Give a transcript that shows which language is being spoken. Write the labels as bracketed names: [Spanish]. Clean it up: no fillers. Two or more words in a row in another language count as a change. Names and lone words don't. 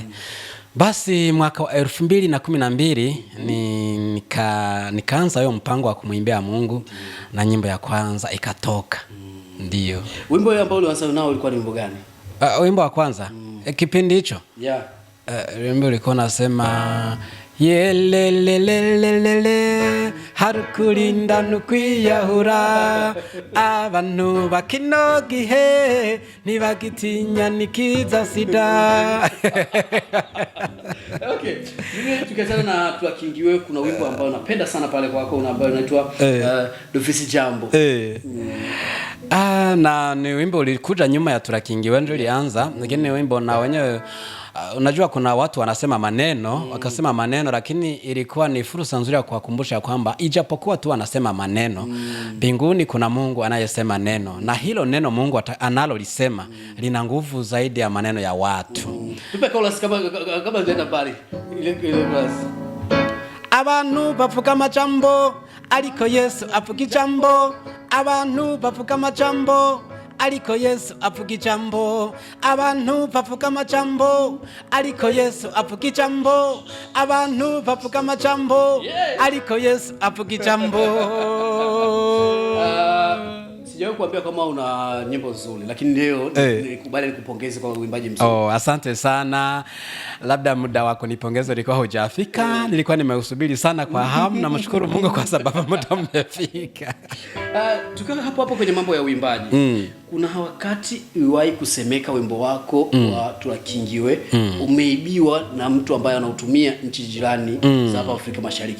[Swahili] Basi mwaka wa 2012 nikaanza hiyo mpango wa kumwimbia Mungu na nyimbo ya kwanza ikatoka. Ndio. Wimbo ambao ulianza nao ulikuwa ni wimbo gani? Wimbo wa kwanza kipindi hicho. Wimbo ulikuwa unasema yelelelelelele [Rundi] harukurinda nukwiyahura abantu bakinogihe nibagitinya nikiza sida. [Swahili] Okay. Mimi tukiachana na Turakingiwe, kuna wimbo ambao napenda sana pale kwako ambao unaitwa Dufisi Jambo. Na ni wimbo ulikuja nyuma ya Turakingiwe ndio ilianza, lakini wimbo na wenyewe unajua kuna watu wanasema maneno, wakasema maneno, lakini ilikuwa ni fursa nzuri ya kuwakumbusha kwamba ijapokuwa tu wanasema maneno, mbinguni kuna Mungu anayesema neno, na hilo neno Mungu analolisema lina nguvu zaidi ya maneno ya watu. Tupe chorus kama ndio pale. Ile basi. [Rundi] Abantu bavuga amajambo ariko Yesu avuga ijambo. Abantu bavuga amajambo ariko Yesu avuga ijambo. Abantu bavuga amajambo ariko Yesu avuga ijambo. Abantu bavuga amajambo ariko Yesu avuga ijambo. [Swahili] Sijawahi kuambia kama una nyimbo nzuri, lakini leo nikubali nikupongeze kwa uimbaji mzuri. Asante sana. Labda muda wako nipongeze ulikuwa hujafika. Nilikuwa nimeusubiri sana kwa hamu, na mshukuru Mungu kwa sababu muda umefika. Tukiwa hapo kwenye mambo ya uimbaji, kuna wakati uliwahi kusemeka wimbo wako wa Turakingiwe umeibiwa na mtu ambaye anautumia nchi jirani za hapa Afrika Mashariki.